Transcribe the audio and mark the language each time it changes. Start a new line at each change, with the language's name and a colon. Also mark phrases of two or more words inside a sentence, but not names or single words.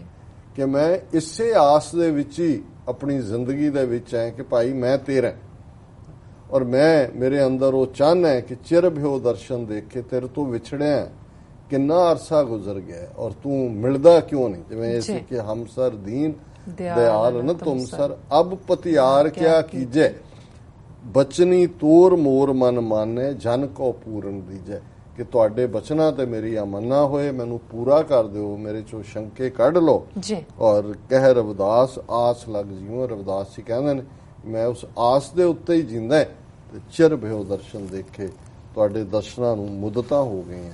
Punjabi: ਕਿ ਮੈਂ ਇਸੇ ਆਸ ਦੇ ਵਿੱਚ ਹੀ ਆਪਣੀ ਜ਼ਿੰਦਗੀ ਦੇ ਵਿੱਚ ਹੈ ਕਿ ਭਾਈ ਮੈਂ ਤੇਰਾ, ਔਰ ਮੈਂ ਮੇਰੇ ਅੰਦਰ ਉਹ ਚਾਹਨਾ ਹੈ ਕਿ
Braj: ਚਿਰ ਭਇਓ ਦਰਸ਼ਨ ਦੇਖੇ।
Punjabi: ਤੇਰੇ ਤੋਂ ਵਿਛੜਿਆ ਕਿੰਨਾ ਅਰਸਾ ਗੁਜ਼ਰ ਗਿਆ ਔਰ ਤੂੰ ਮਿਲਦਾ ਕਿਉਂ ਨਹੀਂ? ਜਿਵੇਂ ਐਸੇ ਕਿ
Braj: ਹਮਸਰ ਦੀਨ दयाल न तुम सर, अब पतियार क्या कीजे, बचनी तोर मोर मन माने, जन को पूਰਨ दीजे।
Punjabi: ਕਿ ਤੁਹਾਡੇ ਬਚਨਾਂ ਤੇ ਮੇਰੀ ਅਮਨਾ ਹੋਏ, ਮੈਨੂੰ ਪੂਰਾ ਕਰ ਦਿਓ, ਮੇਰੇ ਚੋਂ ਸ਼ੰਕੇ ਕੱਢ ਲਓ ਜੀ। ਔਰ
Braj: ਕਹਿ ਰਵਿਦਾਸ ਆਸ ਲੱਗ ਜੀਵੋ,
Punjabi: ਰਵਿਦਾਸ ਜੀ ਕਹਿੰਦੇ ਨੇ ਮੈਂ ਉਸ ਆਸ ਦੇ ਉੱਤੇ ਹੀ ਜਿੰਦਾ ਤੇ
Braj: ਚਿਰ ਭਇਓ ਦਰਸ਼ਨ ਦੇਖੇ।
Punjabi: ਤੁਹਾਡੇ ਦਰਸ਼ਨਾਂ ਨੂੰ ਮੁੱਦਤਾਂ ਹੋ ਗਈਆਂ।